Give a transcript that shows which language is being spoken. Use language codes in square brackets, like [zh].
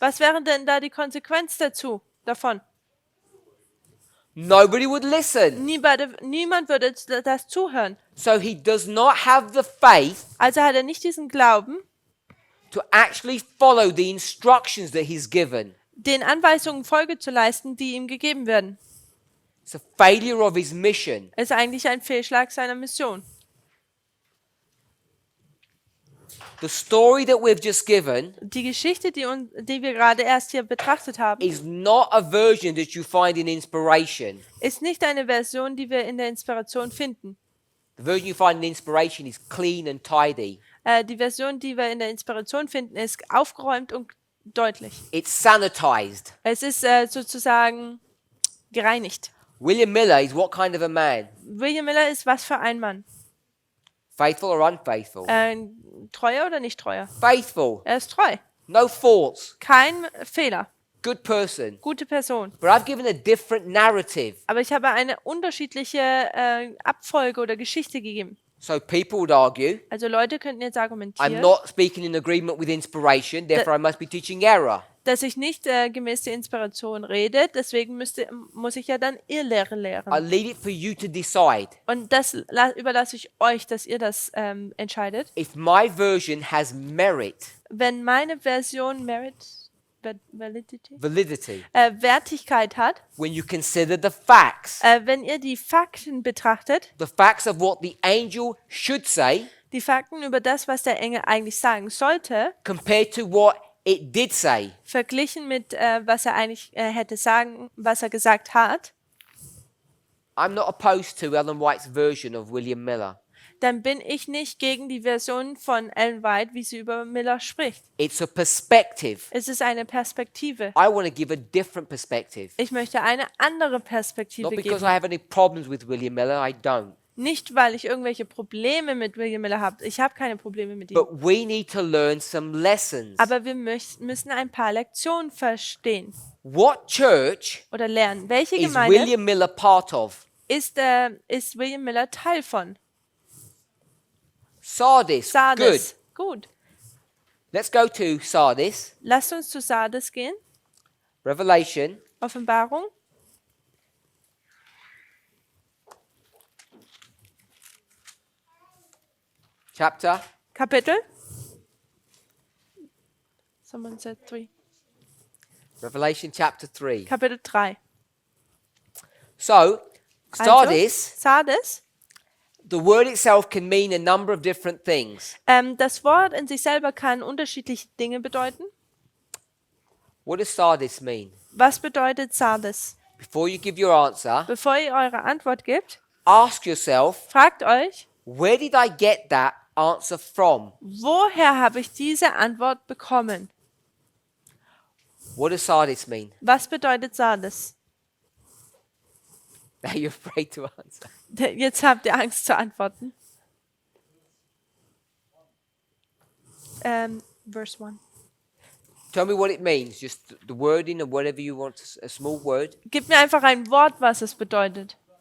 [de] was wäre denn da die Konsequenz davon? [en] Nobody would listen. [de] Niemand würde das zuhören. [en] So he does not have the faith [de] Also hat er nicht diesen Glauben, [en] to actually follow the instructions that he's given. [de] den Anweisungen Folge zu leisten, die ihm gegeben werden. [en] It's a failure of his mission. [de] Es ist eigentlich ein Fehlschlag seiner Mission. [en] The story that we've just given [de] Die Geschichte, die wir gerade erst hier betrachtet haben, [en] is not a version that you find in inspiration. [de] ist nicht eine Version, die wir in der Inspiration finden. [en] The version you find in inspiration is clean and tidy. [de] Die Version, die wir in der Inspiration finden, ist aufgeräumt und deutlich. [en] It's sanitized. [de] Es ist sozusagen gereinigt. [en] William Miller is what kind of a man? [de] William Miller ist was für ein Mann? [en] Faithful or unfaithful? [de] Treuer oder nicht treuer? [en] Faithful. [de] Er ist treu. [en] No faults. [de] Kein Fehler. [en] Good person. [de] Gute Person. [en] But I've given a different narrative. [de] Aber ich habe eine unterschiedliche Abfolge oder Geschichte gegeben. [en] So people would argue, [de] Also Leute könnten jetzt [en] I'm [de] argumentieren, [en] not speaking in agreement with inspiration, therefore I must be teaching error. [de] dass ich nicht gemäß der Inspiration rede, deswegen muss ich ja dann Irrlehre [en] I [de] lehren. [en] leave it for you to decide. [de] Und das überlasse ich euch, dass ihr das entscheidet. [en] If my version has merit, [de] Wenn meine Version [en] validity, [de] Wertigkeit hat, [en] when you consider the facts, [de] wenn ihr die Fakten betrachtet, [en] the facts of what the angel should say [de] die Fakten über das, was der Engel eigentlich sagen sollte, [en] compared to what it did say, [de] verglichen mit was er eigentlich hätte sagen, was er gesagt hat, [en] I'm not opposed to Ellen White's version of William Miller. [de] dann bin ich nicht gegen die Version von Ellen White, wie sie über Miller spricht. [en] It's a perspective. [de] Es ist eine Perspektive. [en] I want to give a different perspective. [de] Ich möchte eine andere Perspektive [en] Not because [de] geben. [en] I have any problems with William Miller, I don't. [de] Nicht, weil ich irgendwelche Probleme mit William Miller habe. Ich habe keine Probleme mit ihm. [en] But we need to learn some lessons. [de] Aber wir müssen ein paar Lektionen verstehen [en] What church [de] oder lernen. Welche [en] is [de] Gemeinde [en] William Miller part of? [de] ist William Miller Teil von? [en] Sardis. [de] Sardes. [en] Good. [de] Gut. [en] Let's go to Sardis. [de] Lasst uns zu Sardes gehen. [en] Revelation [de] Offenbarung. [en] chapter. [de] Kapitel. [en] Someone said 3. Revelation chapter 3. [de] Kapitel 3. [en] So, Sardis, [de] Also, Sardes. [en] the word itself can mean a number of different things. [de] Das Wort in sich selber kann unterschiedliche Dinge bedeuten. [en] What does Sardis mean? [de] Was bedeutet Sardes? [en] Before you give your answer, [de] Bevor ihr eure Antwort gebt, [en] ask yourself, [de] fragt euch, [en] where did I get that answer from? [de] woher habe ich diese Antwort bekommen? [en] What does Sardis mean? [de] Was bedeutet Sardes? [en] Now you're afraid to answer. [de] Jetzt habt ihr Angst zu antworten. [en] Verse 1. Tell me what it means. Just the wording or whatever you want, a small word. [de] Gib mir einfach ein Wort, was es bedeutet.